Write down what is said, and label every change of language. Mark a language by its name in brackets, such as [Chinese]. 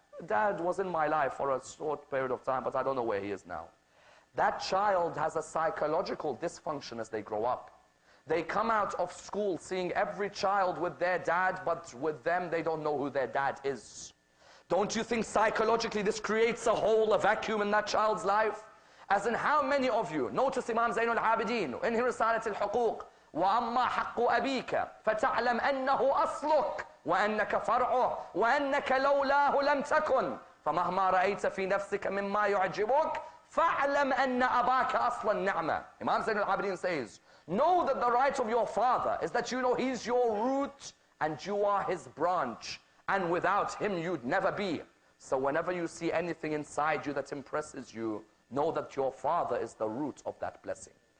[English] Dad was in my life for a short period of time, but I don't know where he is now. That child has a psychological dysfunction as they grow up. They come out of school seeing every child with their dad, but with them they don't know who their dad is. Don't you think psychologically this creates a hole, a vacuum in that child's life? As in, how many of you, notice Imam Zainul Abidin in [Arabic] رسالة الحقوق, وأما حق أبيك فتعلم أنه أصلك وأنك فرعه وأنك لولاه لم تكن فمهما رأيت في نفسك مما يعجبك فاعلم أن أباك أصل النعمة. [English] Imam Zainul Abidin says, know that the right of your father is that you know he's your root and you are his branch, and without him you'd never be. So whenever you see anything inside you that impresses you, know that your father is the root of that blessing.